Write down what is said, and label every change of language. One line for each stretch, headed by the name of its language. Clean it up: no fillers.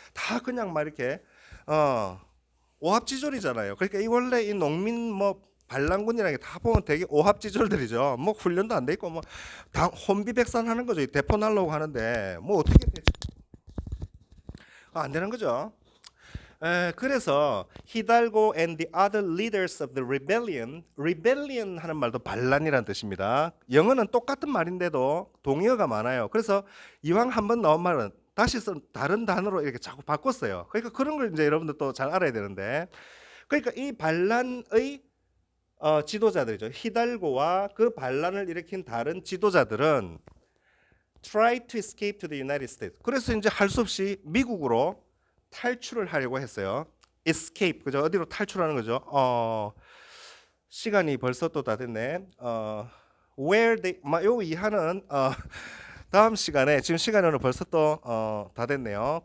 Korean: 다 그냥 막 이렇게 오합지졸이잖아요. 그러니까 이 원래 이 농민 뭐 반란군이라는 게 다 보면 되게 오합지졸들이죠. 뭐 훈련도 안 돼 있고 뭐 혼비백산하는 거죠. 대포 날라오고 하는데 뭐 어떻게 되지? 안 되는 거죠.
English: 그래서 Hidalgo and the other leaders of the rebellion
Korean: 하는 말도 반란이라는 뜻입니다. 영어는 똑같은 말인데도 동의어가 많아요. 그래서 이왕 한번 나온 말은 다시 다른 단어로 이렇게 자꾸 바꿨어요. 그러니까 그런 걸 이제 여러분들 또 잘 알아야 되는데, 그러니까 이 반란의 지도자들이죠. 히달고와 그 반란을 일으킨 다른 지도자들은
English: try to escape to the United States.
Korean: 그래서 이제 할 수 없이 미국으로 탈출을 하려고 했어요. escape, 그죠? 어디로 탈출하는 거죠? 시간이 벌써 또 다 됐네.
English: where they,
Korean: 요 이하는 다음 시간에, 지금 시간이 오늘 벌써 또 다 됐네요.